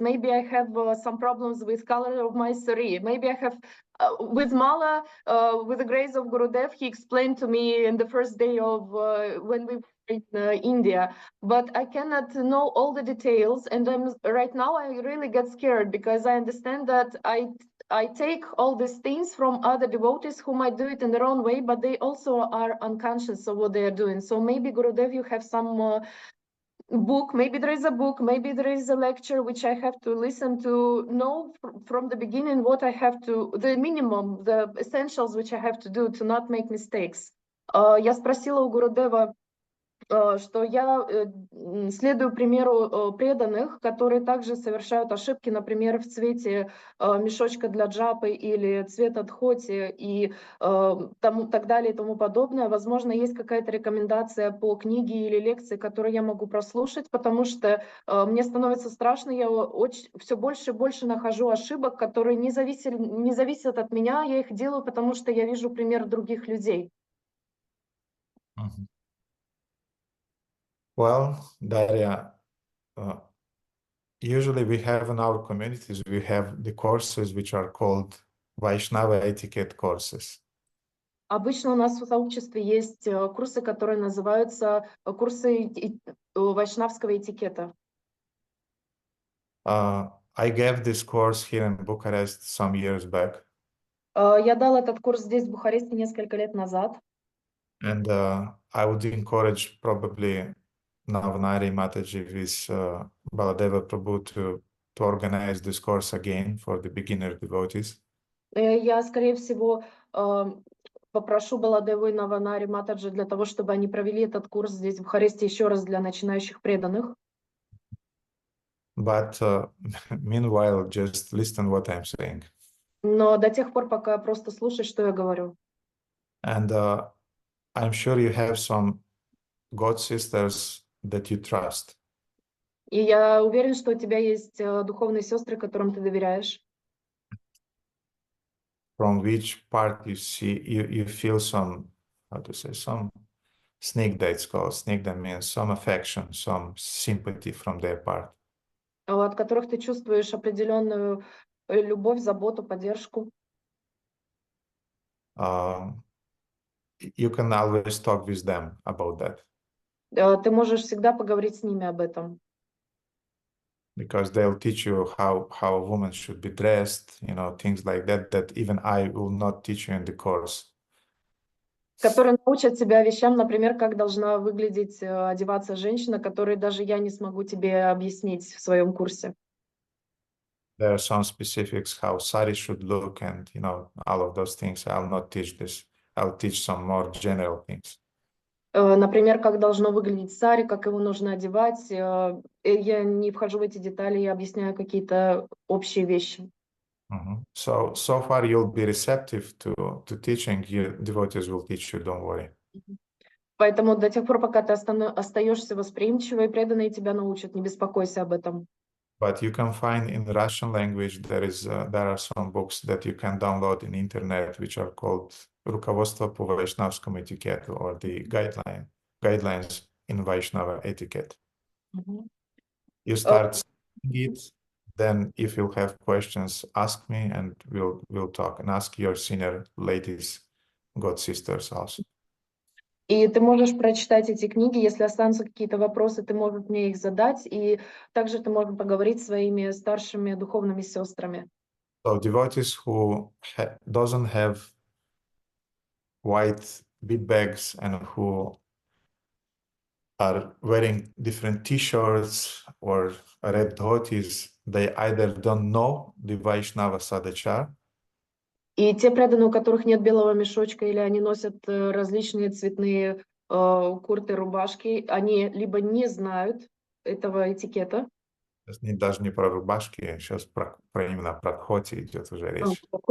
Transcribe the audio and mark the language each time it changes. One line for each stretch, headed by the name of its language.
English: Maybe I have some problems with color of my sari. Maybe I have, with mala, with the grace of Gurudev, he explained to me in the first day of when we were in India, but I cannot know all the details, and right now I really get scared, because I understand that I take all these things from other devotees who might do it in their own way, but they also are unconscious of what they are doing. So maybe, Gurudev, you have some book, maybe there is a book, maybe there is a lecture which I have to listen to, know from the beginning what I have to, the minimum, the essentials which I have to do to not make mistakes.
Russian: Я спросила у Гурудева, что я следую примеру преданных, которые также совершают ошибки, например, в цвете мешочка для джапы или цвета дхоти и так далее и тому подобное. Возможно, есть какая-то рекомендация по книге или лекции, которую я могу прослушать, потому что мне становится страшно, я все больше и больше нахожу ошибок, которые не зависят от меня, я их делаю, потому что я вижу пример других людей.
English: Well, Darya, usually we have in our communities, we have the courses which are called Vaishnava etiquette courses.
Russian: Обычно у нас в сообществе есть курсы, которые называются курсы вайшнавского этикета.
English: I gave this course here in Bucharest some years back.
Russian: Я дал этот курс здесь, в Бухаресте, несколько лет назад.
English: And I would encourage probably Navanari Mataji with Baladeva Prabhu to organize this course again for the beginner devotees.
Russian: Я, скорее всего, попрошу Баладеву и Наванари Матаджи для того, чтобы они провели этот курс здесь, в Бухаресте, еще раз для начинающих преданных.
English: But meanwhile, just listen what I'm saying.
Russian: Но до тех пор, пока просто слушай, что я говорю.
English: And I'm sure you have some God sisters that you trust.
Russian: И я уверен, что у тебя есть духовные сестры, которым ты доверяешь.
English: From which part you see you feel some, how to say, some snigdha, it's called. Snigdha means some affection, some sympathy from their part.
Russian: От которых ты чувствуешь определенную любовь, заботу, поддержку.
English: You can always talk with them about that.
Russian: Ты можешь всегда поговорить с ними об этом.
English: Because they'll teach you how a woman should be dressed, you know, things like that, that even I will not teach you in the course.
Russian: Которые научат тебя вещам, например, как должна выглядеть, одеваться женщина, которые даже я не смогу тебе объяснить в своем курсе.
English: There are some specifics how sari should look and, you know, all of those things. I'll not teach this. I'll teach some more general things.
Russian: Например, как должно выглядеть сари, как его нужно одевать. Я не вхожу в эти детали, я объясняю какие-то общие вещи.
English: So far you'll be receptive to teaching. Your devotees will teach you, don't worry.
Russian: Поэтому до тех пор, пока ты остаешься восприимчивой, преданные тебя научат, не беспокойся об этом.
English: But you can find in Russian language there are some books that you can download in internet which are called
Russian: Руководство по Вайшнавскому этикету,
English: or the guidelines in Vaishnava etiquette. You start studying it, then if you have questions, ask me and we'll talk, and ask your senior ladies, God sisters also.
Russian: И ты можешь прочитать эти книги, если останутся какие-то вопросы, ты можешь мне их задать, и также ты можешь поговорить с своими старшими духовными сестрами.
English: So devotees who doesn't have white bead bags and who are wearing different t-shirts or red dhotis, they either don't know the Vaishnava Sadachar,
Russian: И те преданные, у которых нет белого мешочка, или они носят различные цветные курты, рубашки, они либо не знают этого этикета. даже не про рубашки, сейчас про именно про дхоти идет уже речь.